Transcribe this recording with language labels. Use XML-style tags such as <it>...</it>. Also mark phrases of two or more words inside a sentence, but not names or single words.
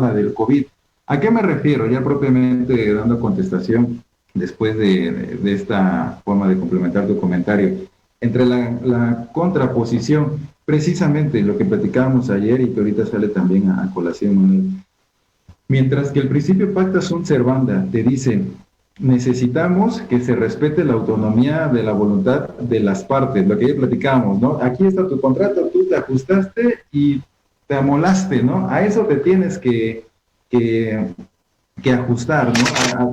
<es>La del COVID. ¿A qué me refiero? Ya propiamente dando contestación después de esta forma de complementar tu comentario. Entre la contraposición, precisamente lo que platicábamos ayer y que ahorita sale también a colación, Manuel. Mientras que el principio</es> <la>pacta sunt servanda</la> <es>te dice, necesitamos que se respete la autonomía de la voluntad de las partes, lo que ya platicábamos, ¿no? Aquí está tu contrato, tú te ajustaste y te amolaste, ¿no? A eso te tienes que ajustar, ¿no?</es>